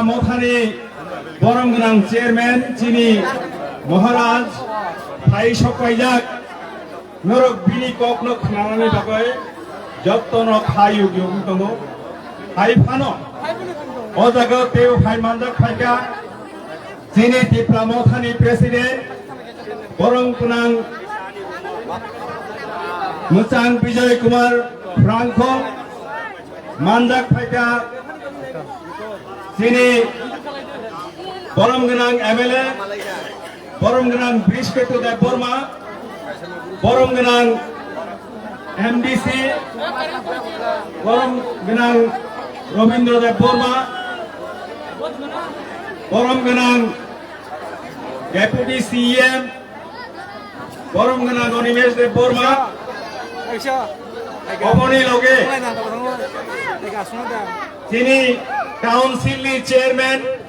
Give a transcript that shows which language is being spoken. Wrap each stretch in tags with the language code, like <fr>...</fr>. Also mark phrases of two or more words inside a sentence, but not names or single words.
<trp>মথানি বরম গনাং চেয়ারম্যান চিনি মহারাজ ফাই সকাইজাক নরক বিনি ককনো খানানি বাগৈ যত্ন খাই উগিয়ং দङ ফাই ফানো ও জায়গা তেও ফাই মানজাক ফাইকা চিনি ত্রিপুরা মথানি প্রেসিডেন্ট বরম গনাং মুচাং বিজয় কুমার ফ্রাঙ্কো মানজাক ফাইকা Sini Borom Genang MLA, Borom Genang Bisketu Deborma, Borom Genang MDC, Borom Genang Robindro Deborma, Borom Genang Deputy CM, Borom Genang Onimesh Deborma, Omoni Loge, Sini Council Chairman</trp>